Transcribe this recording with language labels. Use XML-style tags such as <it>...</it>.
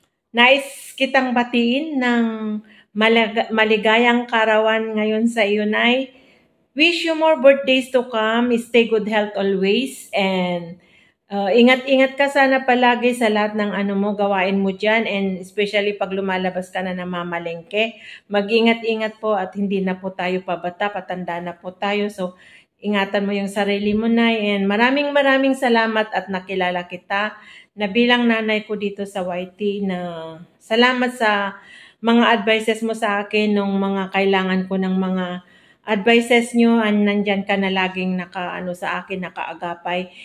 <tl>Nais kitang batiin ng maligayang karawan ngayon sa iyo, Nay.</tl> <en>Wish you more birthdays to come. Stay good health always.</en> <tl>And ingat-ingat ka sana palagi sa lahat ng mo, gawain mo dyan. And especially pag lumalabas ka na namamalengke. Mag-ingat-ingat po at hindi na po tayo pabata. Patanda na po tayo. So, ingatan mo yung sarili mo, Nay. And maraming salamat at nakilala kita na bilang nanay ko dito sa YT na salamat sa mga advices mo sa akin nung mga kailangan ko ng mga advices nyo, nandyan ka na laging sa akin, nakaagapay.</tl>